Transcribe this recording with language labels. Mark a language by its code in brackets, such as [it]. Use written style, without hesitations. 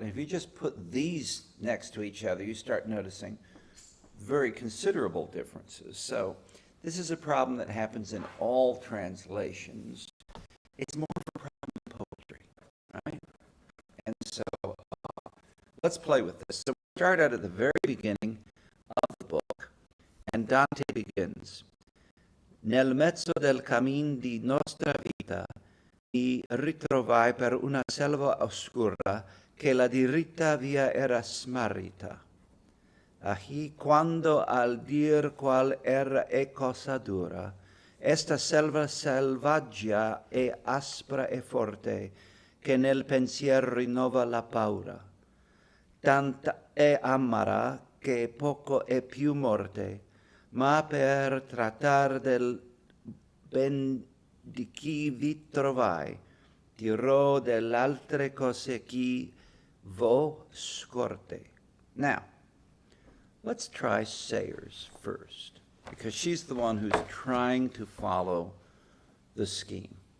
[en] And if you just put these next to each other, you start noticing very considerable differences. So this is a problem that happens in all translations. It's more of a problem in poetry, right? And so let's play with this. So we start out at the very beginning of the book, and Dante begins, [it] Nel mezzo del cammin di nostra vita mi ritrovai per una selva oscura che la diritta via era smarrita. Ahi quando al dir qual era e cosa dura, esta selva selvaggia e aspra e forte, che nel pensier rinnova la paura. Tanta è amara che poco è più morte, ma per trattar del ben di chi vi trovai, dirò dell'altre cose chi vo scorte. [en] Now, let's try Sayers first, because she's the one who's trying to follow the scheme.